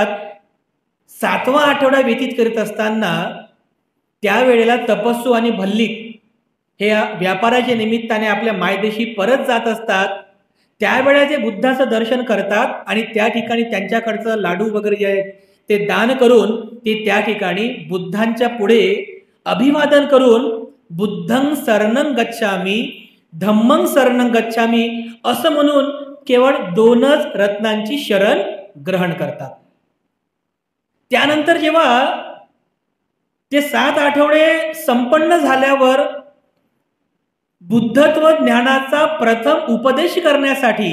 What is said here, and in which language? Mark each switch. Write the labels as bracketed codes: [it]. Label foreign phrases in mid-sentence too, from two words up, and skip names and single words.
[mr] 7वा आठवडा व्यतीत करीत असताना त्यावेळेला तपस्सू आणि भल्लिक हे व्यापाराच्या निमित्ताने आपल्या मायदेशी परत जात असतात. त्यावेळेला ते बुद्धाचं दर्शन करतात आणि त्या ठिकाणी त्यांच्याकडचं लाडू वगैरे जे आहे ते दान करून ते त्या ठिकाणी बुद्धांच्या पुढे अभिवादन करून [pi] बुद्धं शरणं गच्छामि, धम्मं शरणं गच्छामि [mr] असं म्हणून केवळ 2च रत्नांची शरण ग्रहण करतात. त्यानंतर जेव्हा ते 7 आठवडे संपन्न झाल्यावर बुद्धत्व ज्ञानाचा प्रथम उपदेश करण्यासाठी